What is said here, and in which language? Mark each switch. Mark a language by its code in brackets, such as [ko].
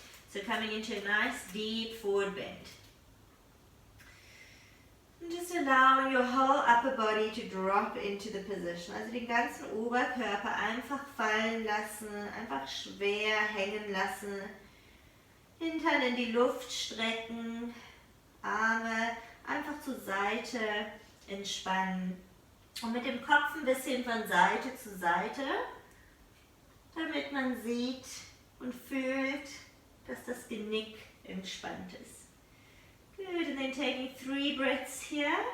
[en] So coming into a nice deep forward bend. And just allowing your whole upper body to drop into the position. [de] Also den ganzen Oberkörper einfach fallen lassen, einfach schwer hängen lassen. Hintern in die Luft strecken, Arme einfach zur Seite entspannen. Und mit dem Kopf ein bisschen von Seite zu Seite, damit man sieht und fühlt, dass das Genick entspannt ist. [en] Good, and then taking 3 breaths here.